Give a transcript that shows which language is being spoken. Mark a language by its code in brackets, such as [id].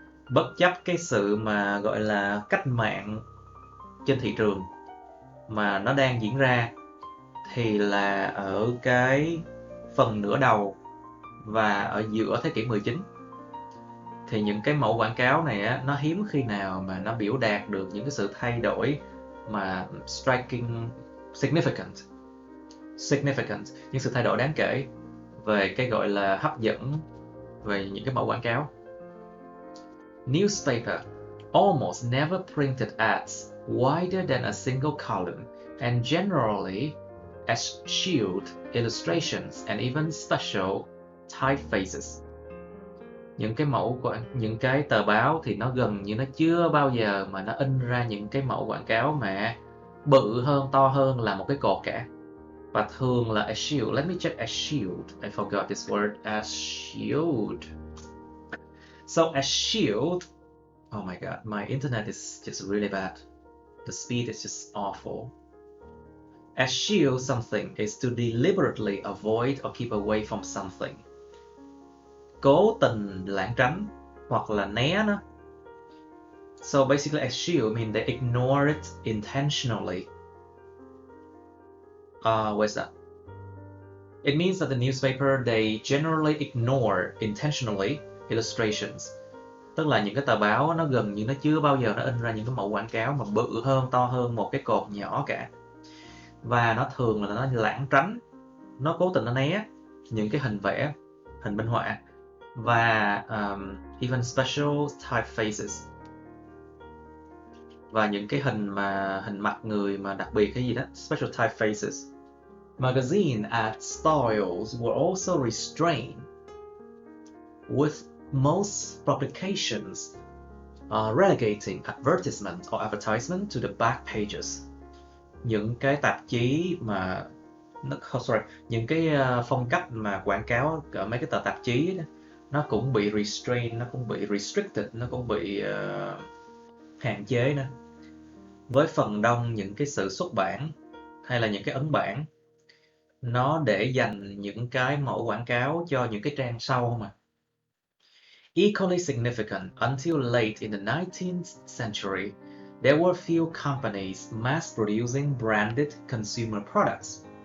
[vi] Bất chấp cái sự mà gọi là cách mạng trên thị trường mà nó đang diễn ra, thì là ở cái phần nửa đầu và ở giữa thế kỷ 19 thì những cái mẫu quảng cáo này á, nó hiếm khi nào mà nó biểu đạt được những cái sự thay đổi mà [en] striking, significant, [vi] những sự thay đổi đáng kể về cái gọi là hấp dẫn về những cái mẫu quảng cáo. [en] Newspaper almost never printed ads wider than a single column and generally eschewed illustrations and even special typefaces. [vi] Những cái tờ báo thì nó gần như nó chưa bao giờ mà nó in ra những cái mẫu quảng cáo mà bự hơn, to hơn là một cái cột cả. Và thường là [en] eschewed. Let me check eschewed. I forgot this word. Eschewed. So eschewed. Oh my god, my internet is just really bad. The speed is just awful. Eschew something is to deliberately avoid or keep away from something. [vi] Cố tình lảng tránh hoặc là né nó. [en] So basically eschew means they ignore it intentionally. Where's that? It means that the newspaper, they generally ignore intentionally illustrations. [vi] Tức là những cái tờ báo nó gần như nó chưa bao giờ nó in ra những cái mẫu quảng cáo mà bự hơn, to hơn một cái cột nhỏ cả. Và nó thường là nó lảng tránh, nó cố tình nó né những cái hình vẽ, hình minh họa và [en] even special typefaces, [vi] và những cái hình mặt người mà đặc biệt cái gì đó, special typefaces. [en] Magazine ad styles were also restrained, with most publications relegating advertisement or advertisement to the back pages. [vi] Những cái tạp chí mà những cái phong cách mà quảng cáo ở mấy cái tờ tạp chí đó, nó cũng bị restrained, nó cũng bị restricted, nó cũng bị hạn chế nữa. Với phần đông những cái sự xuất bản hay là những cái ấn bản, nó để dành những cái mẫu quảng cáo cho những cái trang sau không à. [en] Equally significant, until late in the 19th century, there were few companies mass-producing branded consumer products.